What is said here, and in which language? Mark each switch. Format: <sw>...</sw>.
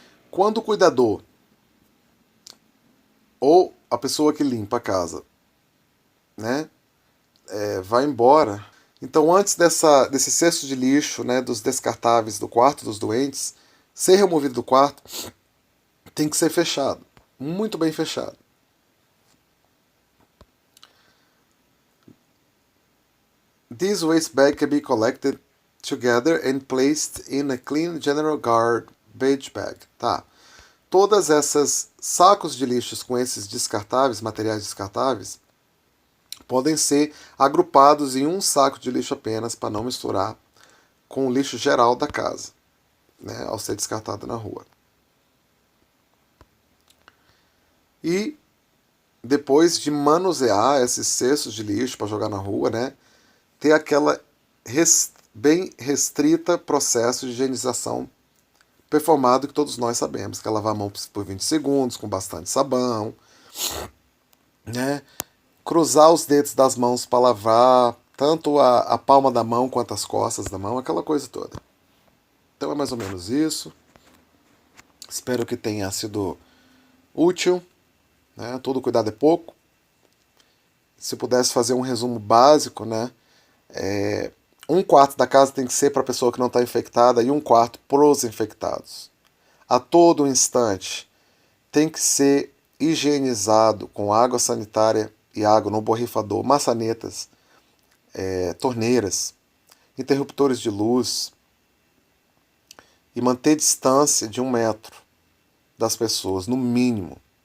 <pt>Quando o cuidador ou a pessoa que limpa a casa, né, vai embora, então antes desse cesto de lixo, né, dos descartáveis do quarto dos doentes, ser removido do quarto, tem que ser fechado, muito bem fechado.</pt> <en>This waste bag can be collected together and placed in a clean general garbage bag.</en> <pt>Tá. Todas essas sacos de lixos com esses descartáveis, materiais descartáveis, podem ser agrupados em um saco de lixo apenas para não misturar com o lixo geral da casa, né, ao ser descartado na rua. E depois de manusear esses cestos de lixo para jogar na rua, né, ter aquela bem restrita processo de higienização performado que todos nós sabemos, que é lavar a mão por 20 segundos com bastante sabão, né, cruzar os dedos das mãos para lavar tanto a palma da mão quanto as costas da mão, aquela coisa toda. Então é mais ou menos isso. Espero que tenha sido útil. Né? Todo cuidado é pouco. Se pudesse fazer um resumo básico, né? 1/4 da casa tem que ser para a pessoa que não está infectada e 1/4 para os infectados. A todo instante tem que ser higienizado com água sanitária e água no borrifador, maçanetas, torneiras, interruptores de luz, e manter distância de 1 metro das pessoas, no mínimo.</pt>